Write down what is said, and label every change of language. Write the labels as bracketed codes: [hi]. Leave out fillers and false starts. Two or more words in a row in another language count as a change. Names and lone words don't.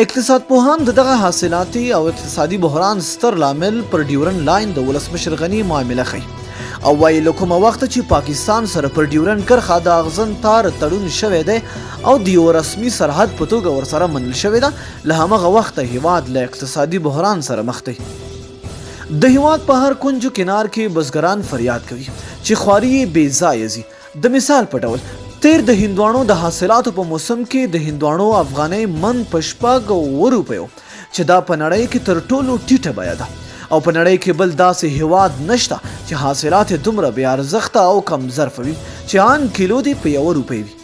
[ps] اقتصاد پوهان دغه حاصلاتي او اقتصادي بحران ستر لامل پر ډیورن لاین د ولسمشر غنی معامله ښیي او وایي له کومه وخته چې پاکستان سره پر ډیورن کرښه د اغزن تار تړون شوی دی او د یو رسمي سرحد په توګه ورسره منل شوې ده، له همغه وخته هیواد له اقتصادي بحران سره مخ دی. د هیواد په هر کنج و کنار کې بزګران فریاد کوي چې خواري یې بې ځایه ځي. د مثال په ډول تیر د هندوانو د حاصلاتو په موسم کې د هندوانو افغانۍ من په 6 روپیو چې دا په نړۍ کې تر ټولو ټیټه بیه ده او په نړۍ کې بل داسې هیواد نشته چې حاصلات دومره بې ارزښته او کم ظرفه وي چې ان کیلو دی په 1 روپۍ وي.